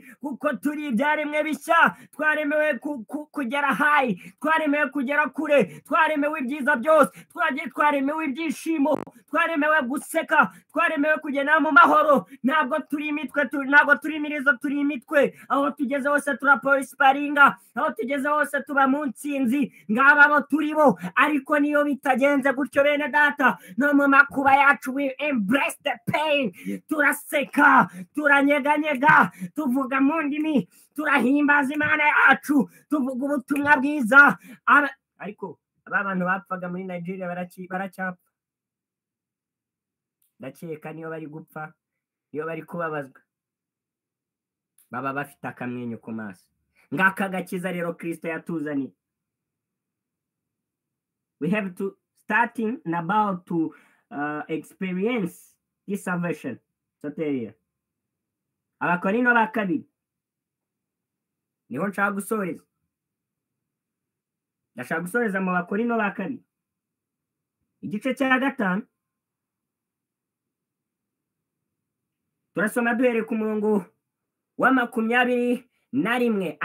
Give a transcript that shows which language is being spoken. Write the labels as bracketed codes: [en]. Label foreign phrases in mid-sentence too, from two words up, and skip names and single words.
[rw] Kuko turi ibyaremwe bishya, twaremewe kugera hayi, twaremewe kugera kure, twaremewe ibyiza byose, twaremewe ibyishimo, twaremewe guseka, twaremewe kugenda mu mahoro. Ntabwo turi imitwe, ntabwo turi imirizo, turi imitwe. Aho tugeze hose turaposiparinga, aho tugeze hose tuba mu ntsinzi. Ngaba abo turi bo. Ariko niyo bitagenze gutyo bene data, no mu makuba yacu [en] we embrace the pain, [rw] turaseka, turanyeganyega, tuvuga mu ndimi, turahimbaza Imana yacu, tuvuga ubutumwa bwiza. Ariko aba bantu bapfaga muri Nigeria baracyapfa. Ndakeka niyo bari gupfa, niyo bari kubabazwa, baba bafite akamwenyu ku maso. Ngaka gakiza rero Kristo yatuzaniye. [en] We have to starting and about to experience this salvation. [rw] Soteria. Abakorino ba kabiri. Niho nshaka gusoreza. Ndashaka gusoreza mu Bakorino ba kabiri. Igice cya 5. Turasoma duhere ku murongo wa 21.